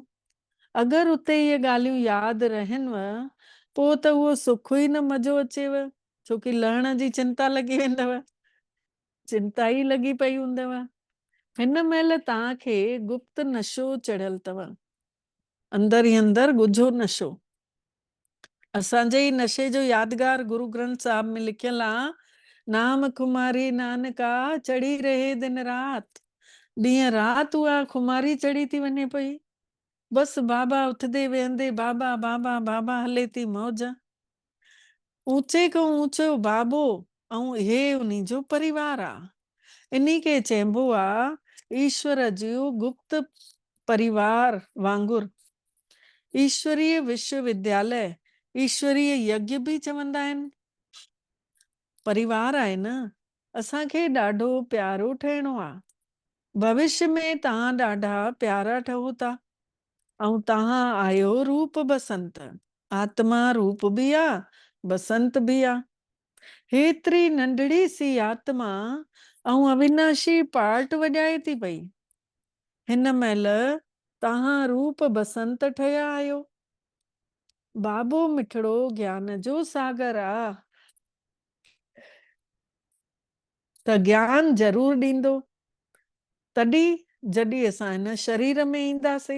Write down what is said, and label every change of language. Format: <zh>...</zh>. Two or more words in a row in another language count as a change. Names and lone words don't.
<sd>अगरि उते इहे ॻाल्हियूं यादि रहनव पोइ त उहो सुख ई न मज़ो अचेव, छोकी लहण जी चिंता लॻी वेंदव। चिंता ई लॻी पई हूंदव। हिन महिल तव्हांखे गुप्त नशो चढ़ियल अथव, अंदर ई अंदर ॻुझो नशो। असांजे ई नशे जो यादगार गुरु ग्रंथ साहिब में लिखियल आहे,</sd> <pa>ਨਾਮ ਖੁਮਾਰੀ ਨਾਨਕਾ ਚੜ੍ਹੀ ਰਹੇ ਦਿਨ ਰਾਤ।</pa> <sd>ॾींहं राति उहा खुमारी चढ़ी थी वञे पई। बसि बाबा उथंदे वेहंदे बाबा बाबा बाबा हले थी मौज। ऊचे खां ऊचो बाबो ऐं हे उन्ही जो परिवार आहे। इन्ही खे चइबो आहे ईश्वर जो गुप्त परिवार वांगुर। ईश्वरीय विश्वविद्यालय, ईश्वरीय यज्ञ बि चवंदा आहिनि। परिवार आहे न, असांखे ॾाढो प्यारो ठहिणो आहे। भविष्य में तव्हां ॾाढा प्यारा ठहो था ऐं तव्हां आहियो रूप बसंत। आत्मा रूप बि आहे, बसंत बि आहे। हेतिरी नंढड़ी सी आत्मा ऐं अविनाशी पार्ट वॼाए थी पई। हिन महिल तव्हां रूप बसंत ठहिया आहियो। बाबो मिठड़ो ज्ञान जो सागर आहे त ज्ञान ज़रूर ॾींदो, तॾहिं जॾहिं असां हिन शरीर में ईंदासीं।</sd>